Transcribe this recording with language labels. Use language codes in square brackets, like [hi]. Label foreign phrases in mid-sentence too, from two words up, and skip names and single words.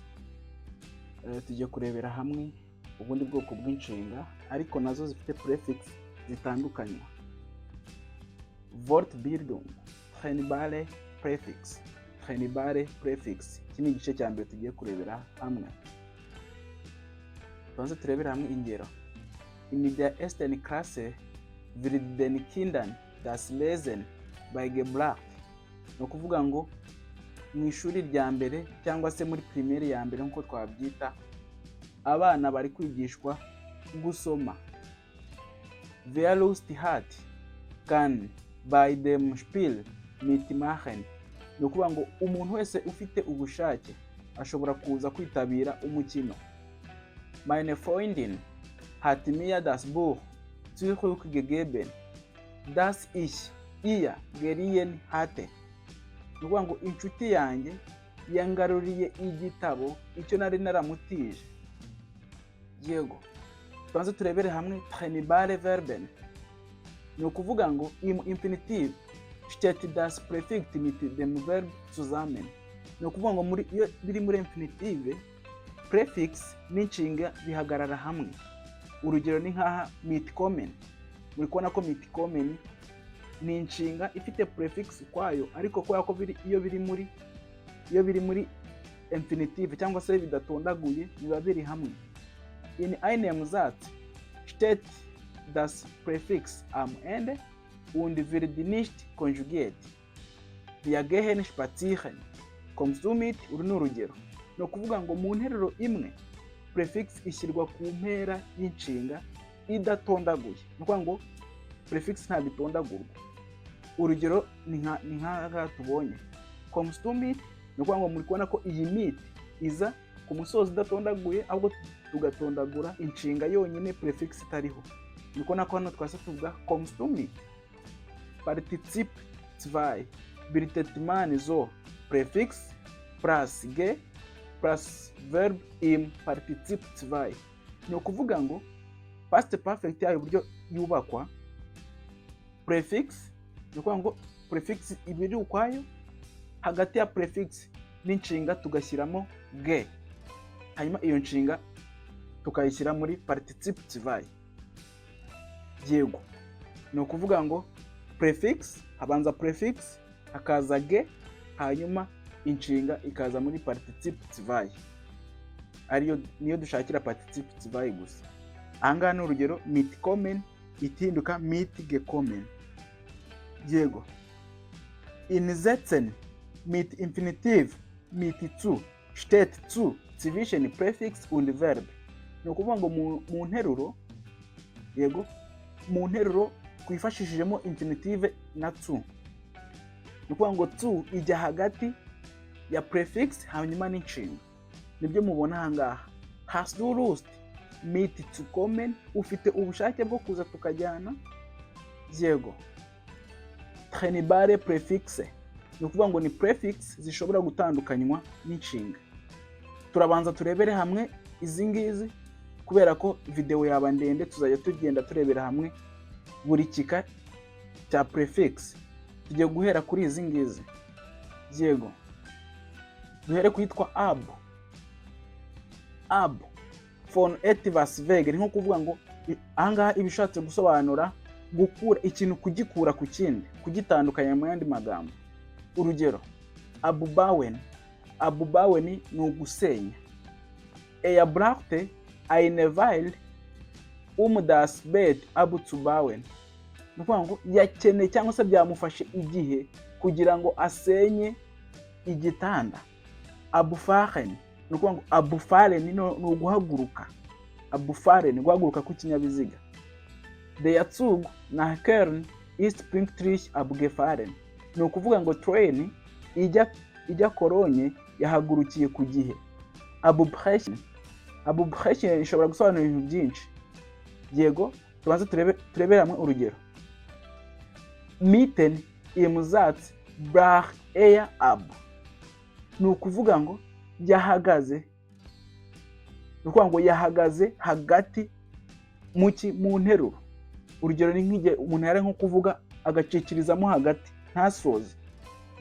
[rw] Tugiye kurebera hamwe ubundi bwoko bw'inshinga ariko nazo zifite prefix zitandukanye. [de] Wortbildung, trennbare prefix. Trennbare prefix. [rw] Iki ni igice cya mbere tugiye kurebera hamwe. Tubanze turebera hamwe ingero. [de] In der ersten Klasse wird den Kindern das Lesen beigebracht. [rw] No kuvuga ngo mu ishuri rya mbere cyangwa se muri primaire ya mbere nkuko twabyita, abana bari kwigishwa gusoma. [de] Wer Lust hat kann bei dem Spiel mitmachen. [rw] No kuvuga ngo umuntu wese ufite ubushake ashobora kuza kwitabira umukino. [de] Meine Freundin hat mir das Buch zurückgegeben, das ich ihr geliehen hatte. [rw] No kuvuga ngo inshuti yanjye yangaruriye igitabo icyo nari naramutije. Yego, tubanze turebere hamwe [de] trennbare Verben. [rw] No kuvuga ngo [de] im Infinitiv steht das Präfix mit dem Verb zusammen. [rw] No kuvuga ngo muri iyo biri muri infinitive, prefix n'inshinga bihagarara hamwe. Urugero ni nkaha mitkommen. Muri kubona ko mitkommen ni inshinga ifite prefix kwayo, ariko kubera ko iyo biri muri infinitive cyangwa se bidatondaguye biba biri hamwe. [de] In einem Satz steht das Präfix am Ende und wird nicht konjugiert. Wir gehen spazieren. Kommst du mit? [rw] Uru ni urugero. No kuvuga ngo mu nteruro imwe prefix ishyirwa ku mpera y'inshinga idatondaguye. No kuvuga ngo prefix ntabwo itondagurwa. Urugero ni nka tubonye. [de] Kommst du mit? [rw] No kuvuga ngo muri kubona ko iyi mit iza ku musozi idatondaguye, ahubwo tugatondagura inshinga yonyine prefix itariho. Niko nako hano twase tuvuga [de] kommst du mit. Partizip 2 bildet man so prefix plus ge plus verb im Partizip 2. [rw] Ni kuvuga ngo [en] past perfect [rw] yayo uburyo yubakwa, prefix ni kuvuga ngo prefix ibiri ukwayo, hagati ya prefix n'inshinga tugashyiramo ge, hanyuma iyo nshinga tukayishyira muri Partizip 2. Yego, ni kuvuga ngo prefix habanza prefix hakaza ge, hanyuma inshinga ikaza muri Partizip 2. Niyo dushakira Partizip 2 gusa. Ahangaha ni urugero mitkommen itinduka mitgekommen. Yego, [de] in Sätzen mit Infinitiv mit zu steht zu zwischen Präfix und Verb. [rw] Ni ukuvuga ngo mu nteruro, yego, mu nteruro twifashishijemo infinitive na zu. Ni ukuvuga ngo zu ijya hagati ya prefix hanyuma n'inshinga. Nibyo mubona ahangaha. [de] Hast du Lust mit zu kommen? [rw] Ufite ubushake bwo kuza tukajyana. Yego, [de] trennbare Präfixe. [rw] Ni ukuvuga ngo ni prefix zishobora gutandukanywa n'inshinga. Turabanza turebere hamwe izi ngizi kubera ko video yaba ndende, tuzajya tugenda turebera hamwe buri kika cya prefix. Tugiye guhera kuri izi ngizi. Yego, duhere kwitwa ab. [de] Ab von etwas weg, [rw] ni nko kuvuga ngo ahangaha ibishatse gusobanura gukura ikintu, kugikura ku kindi, kugitandukanya mu yandi magambo. Urugero, abbauen. Abbauen ni ugusenya. [de] Er brachte eine Weile das Bett abzubauen. [rw] Ni ukuvuga ngo yakeneye cyangwa se byamufashe igihe kugira ngo asenye igitanda. Abfahren. Ni ukuvuga ngo abfahren ni uguhaguruka. Abfahren ni guhaguruka ku kinyabiziga. [de] Der Zug nach Köln ist pünktlich abgefahren. [rw] Ni ukuvuga ngo train ijya Kolonye yahagurukiye ku gihe. Abbrechen. Abbrechen ishobora gusobanura ibintu byinshi. Yego, tubanze turebere hamwe urugero. [de] Mitten im Satz brach er ab. [rw] Ni ukuvuga ngo yahagaze. Ni ukuvuga ngo yahagaze hagati mu nteruro. Urugero ni nk'igihe umuntu yari nko kuvuga agacikirizamo hagati ntasoze.